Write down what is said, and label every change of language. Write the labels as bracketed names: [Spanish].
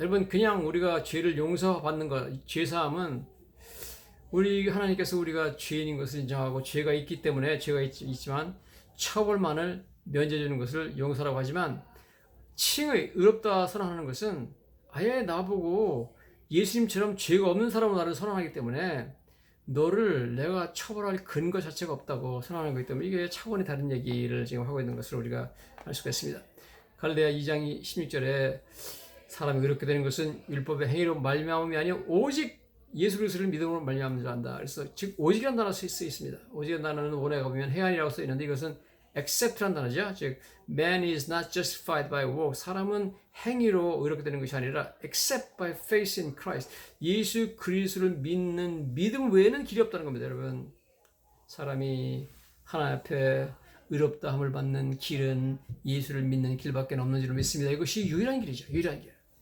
[Korean] 여러분 그냥 우리가 죄를 용서받는 것, 죄사함은 우리 하나님께서 우리가 죄인인 것을 인정하고 죄가 있기 때문에 죄가 있지만 처벌만을 면제해 주는 것을 용서라고 하지만 칭의 의롭다 선언하는 것은 아예 나보고 예수님처럼 죄가 없는 사람으로 나를 선언하기 때문에 너를 내가 처벌할 근거 자체가 없다고 선언하는 거기 때문에 이게 차원이 다른 얘기를 지금 하고 있는 것을 우리가 알 수가 있습니다. 갈라디아 2장 16절에 사람이 의롭게 되는 것은 율법의 행위로 말미암음이 아니요 오직 예수 그리스도를 믿음으로 말미암는 줄 안다. 그래서 즉 오직이라는 단어가 쓰여 있습니다. 오직이라는 단어는 원어에 가보면 해안이라고 써 있는데 이것은 accept라는 단어죠. [English] 즉 man is not justified by works. [Korean] 사람은 행위로 의롭게 되는 것이 아니라 [English] except by faith in Christ. [Korean] 예수 그리스도를 믿는 믿음 외에는 길이 없다는 겁니다. 여러분 사람이 하나님 앞에 의롭다함을 받는 길은 예수를 믿는 길밖에 없는 줄로 믿습니다. 이것이 유일한 길이죠. 유일한 길.